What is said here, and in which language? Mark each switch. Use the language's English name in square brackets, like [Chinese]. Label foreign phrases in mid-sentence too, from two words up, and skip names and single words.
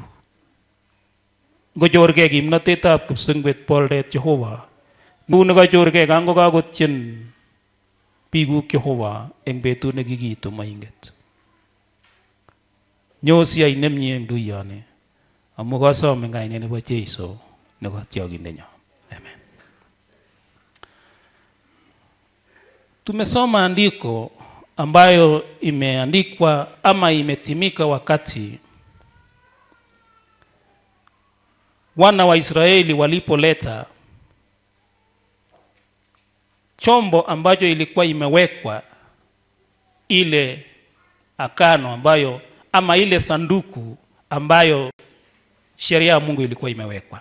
[Kalenjin] Ngochorgei kimnatetab kipsengwet boldet Jehova, nguni kachorgei kangokakotien biikuk Jehova eng betut nekikiitu moinget. Nyo siyai nemie eng tuiyoni amu kasome eng kainet nebo Jeiso ne Kotiokindenyo. Amen. [Swahili] Tumesoma andiko ambayo imeandikwa ama imetimika wakati wana wa Israeli walipoleta chombo ambacho ilikuwa imewekwa ile akano ambayo ama ile sanduku ambayo sheria ya Mungu ilikuwa imewekwa.